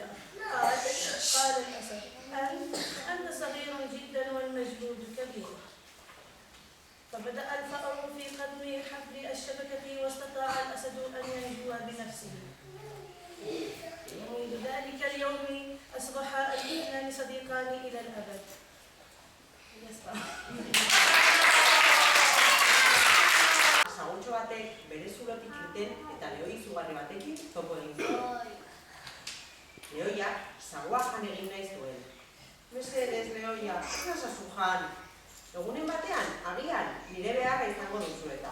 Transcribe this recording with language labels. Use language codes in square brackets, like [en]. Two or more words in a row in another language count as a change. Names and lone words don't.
[ar] قال الأسد: أنت صغير جدا والمجهود كبير. فبدأ الفأر في قدم حبل الشبكة واستطاع الأسد أن ينجو بنفسه. ومنذ ذلك اليوم أصبح الاثنان صديقان إلى الأبد. [eu] Sagutxo batek bere zulotik irten eta lehoi izugarri batekin topo egin zuen. Lehoiak sagua jan egin nahi zuen. Mesedez, lehoia, ez nazazu jan. Egunen batean, agian, nire beharra izango duzu eta.